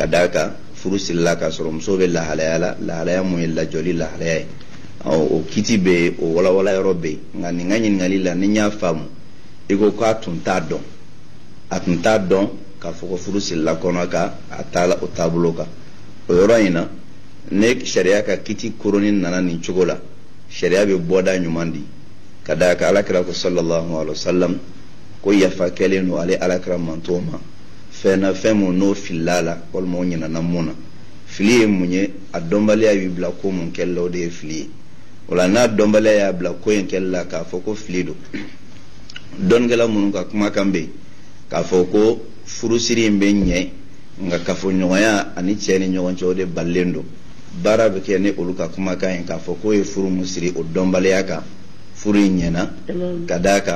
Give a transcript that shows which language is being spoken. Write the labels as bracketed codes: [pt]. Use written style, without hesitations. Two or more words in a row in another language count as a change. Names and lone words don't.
[bm] d'a kan furusirila k'a sɔrɔ muso bɛ lahalaya la lahalaya mun ye lajɔli lahalaya ye o kiti bɛ yen o walawala yɔrɔ bɛ yen nka nin ka ɲininkali la ni n y'a faamu i ko k'a tun t'a dɔn a tun t'a dɔn k'a fɔ ko furusirila kɔnɔ ka a t'a la o taabolo kan o yɔrɔ in na ne sariya ka kiti koronin nana nin cogo la sariya bɛ bɔda ɲuman di ka d'a kan alakira ko sallallahu [ar] عليه وسلم [bm] ko yafa kɛlen don ale alakira manto ma fɛn na fɛn mun n'o filila la walima o ɲinana mun na fili ye mun ye a dɔnbaliya b'i bila ko mun kɛli la o de ye fili ye o la n'a dɔnbaliya y'a bila ko in kɛli la k'a fɔ ko fili don dɔnnikɛla minnu ka kumakan bɛ yen k'a fɔ ko furusiri in bɛ ɲɛ nka kafoɲɔgɔnya ani cɛ ni ɲɔgɔn cɛ o de balilen don baara bɛ kɛ ni olu ka kumakan ye k'a fɔ k'o ye furu mun siri o dɔnbaliya kan furu in ɲɛna ka d'a kan.